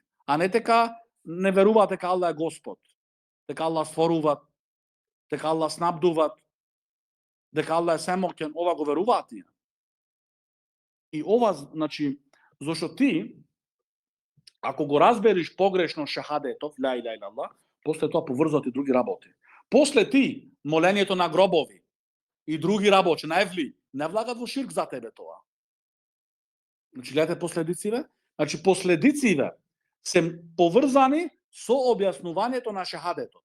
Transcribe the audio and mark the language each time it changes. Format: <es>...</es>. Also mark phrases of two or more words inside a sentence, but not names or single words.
<mk>А не дека не веруваат дека Аллах е Господ. Дека Аллах створуваат, дека Аллах снабдуваат, дека Аллах е семоќен, ова го веруваат тие. И ова, значи, зашто ти, ако го разбериш погрешно шахадетов,</mk> <ar>لا إله إلا الله,</ar> <mk>после тоа поврзат и други работи. После ти, молењето на гробови, и други работи, највли, не влагат во ширк за тебе тоа. Значи, гледате последициве? Значи, последициве се поврзани со објаснувањето на шахадетот.</mk>